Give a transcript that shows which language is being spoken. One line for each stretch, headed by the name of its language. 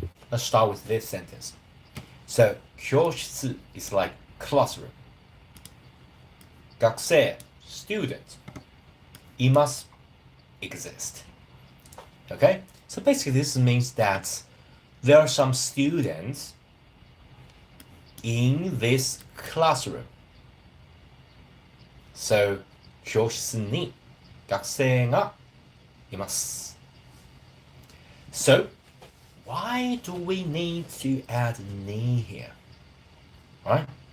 English: Let's start with this sentence. So 教室 is like classroom. 学生 student います exist. Okay? So basically this means that there are some students in this classroom. So
Japanese: 教室に学生がいます
English: So why do we need to add ni here? Right?